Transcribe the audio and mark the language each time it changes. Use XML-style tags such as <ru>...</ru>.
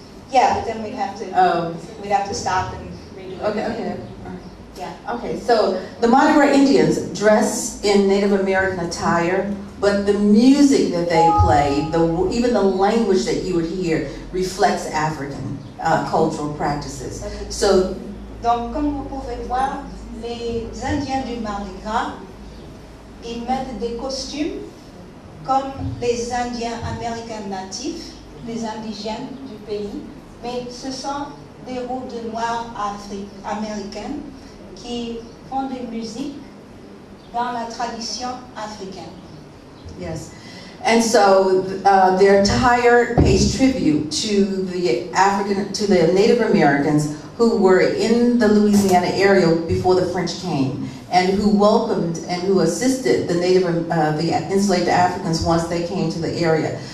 <en>Yeah, but then we'd have to stop and redo it. Okay. Yeah. Okay, so the Mardi Gras Indians dress in Native American attire, but the music that they play, even the language that you would hear, reflects African cultural practices. So,</en> <fr>donc, comme vous pouvez voir, les Indiens du Mardi Gras, ils mettent des costumes comme les Indiens américains natifs, les indigènes du pays, mais ce sont des robes de noirs américaines qui font de musique dans la tradition africaine.</fr> <en>yes. And so their attire pays tribute to the Native Americans who were in the Louisiana area before the French came, and who welcomed and who assisted the enslaved Africans once they came to the area.</en>